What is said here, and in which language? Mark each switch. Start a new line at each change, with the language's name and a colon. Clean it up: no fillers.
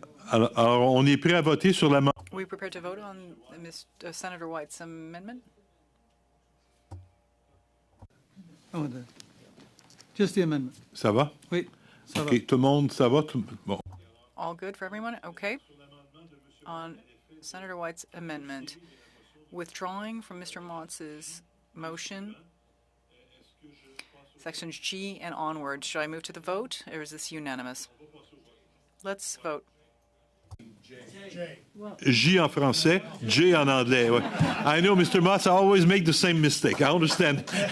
French: Alors, on est prêt à voter sur l'amendement.
English: Are we prepared to vote on Senator White's amendment? Oh, just the amendment.
French: Ça va? Wait, ça va. OK, tout le monde, ça va? Bon.
English: All good for everyone? Okay. On Senator White's amendment, withdrawing from Mr. Motz's motion, sections G and onward. Should I move to the vote, or is this unanimous? Let's vote.
French: J en français, J en anglais.
English: Ouais. I know, Mr. Moss, I always make the same mistake. I understand.